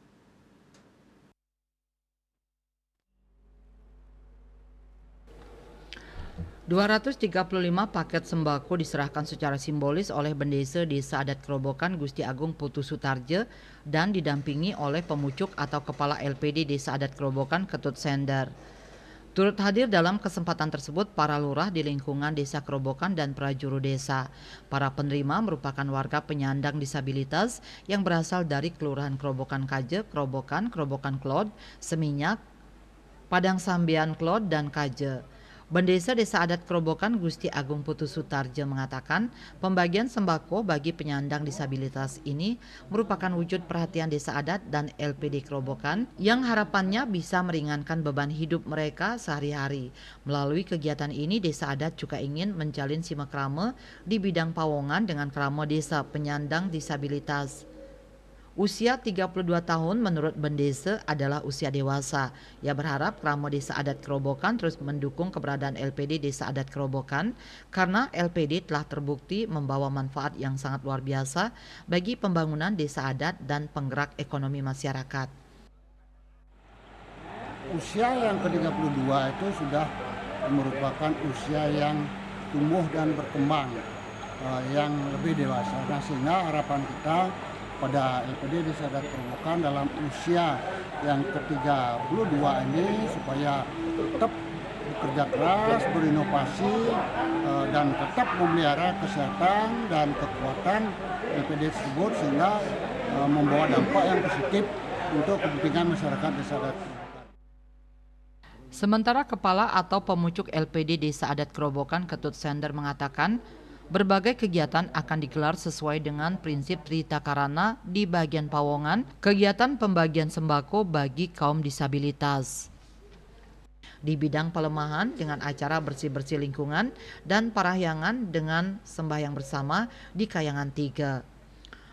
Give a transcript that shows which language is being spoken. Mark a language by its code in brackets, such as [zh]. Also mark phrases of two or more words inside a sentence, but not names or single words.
[id] 235 paket sembako diserahkan secara simbolis oleh Bendesa Desa Adat Kerobokan Gusti Agung Putu Sutarje dan didampingi oleh pemucuk atau Kepala LPD Desa Adat Kerobokan Ketut Sender. Turut hadir dalam kesempatan tersebut para lurah di lingkungan Desa Kerobokan dan prajuru desa. Para penerima merupakan warga penyandang disabilitas yang berasal dari Kelurahan Kerobokan Kaje, Kerobokan, Kerobokan Klod, Seminyak, Padang Sambian Klod, dan Kaje. Bendesa Desa Adat Kerobokan Gusti Agung Putu Sutarje mengatakan pembagian sembako bagi penyandang disabilitas ini merupakan wujud perhatian Desa Adat dan LPD Kerobokan yang harapannya bisa meringankan beban hidup mereka sehari-hari. Melalui kegiatan ini Desa Adat juga ingin menjalin silaturahmi di bidang Pawongan dengan kerama desa penyandang disabilitas. Usia 32 tahun menurut Bendesa adalah usia dewasa. Ia berharap Krama Desa Adat Kerobokan terus mendukung keberadaan LPD Desa Adat Kerobokan karena LPD telah terbukti membawa manfaat yang sangat luar biasa bagi pembangunan desa adat dan penggerak ekonomi masyarakat. Usia yang ke-32 itu sudah merupakan usia yang tumbuh dan berkembang, yang lebih dewasa. Nah, sehingga harapan kita pada LPD Desa Adat Kerobokan dalam usia yang ke-32 ini supaya tetap bekerja keras, berinovasi, dan tetap memelihara kesehatan dan kekuatan LPD tersebut sehingga membawa dampak yang positif untuk kepentingan masyarakat Desa Adat Kerobokan. Sementara Kepala atau Pemucuk LPD Desa Adat Kerobokan Ketut Sender mengatakan berbagai kegiatan akan digelar sesuai dengan prinsip Trita Karana di bagian Pawongan, kegiatan pembagian sembako bagi kaum disabilitas. Di bidang pelemahan dengan acara bersih-bersih lingkungan dan parahyangan dengan sembahyang bersama di Kayangan 3.